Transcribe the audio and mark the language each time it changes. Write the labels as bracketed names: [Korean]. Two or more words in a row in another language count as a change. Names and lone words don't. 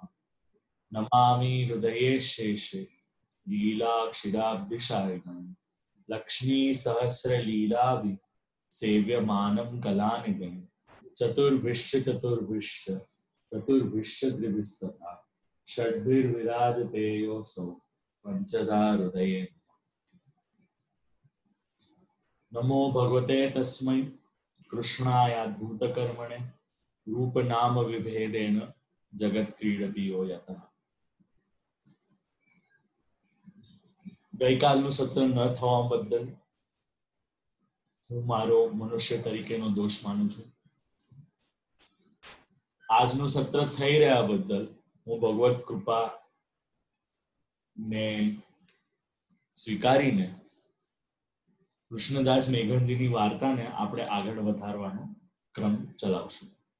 [Sanskrit] नमामि हृदये शेषे लीलाक्षिराब्धिशायिनं लक्ष्मीसहस्रलीलाभि सेव्यमानं कलानिधिं चतुर्भिश्च चतुर्भिश्च चतुर्भिश्च त्रिभिस्तथा षड्भिर्विराजते योऽसौ पञ्चधा हृदये। नमो भगवते तस्मै कृष्णायाद्भूतकर्मणे रूपनाम विभेदेन जगत्क्रीडति यो यतः। [Gujarati] ગઈકાલનું સત્ર ન થવા બદલ હું મારો મનુષ્ય તરીકેનો દોષ માનું છું. આજનું સત્ર થઈ રહ્યા બદલ હું ભગવત કૃપા ને સ્વીકારીને કૃષ્ણદાસ મેઘનજીની વાર્તાને આપણે આગળ વધારવાનો ક્રમ ચલાવશું.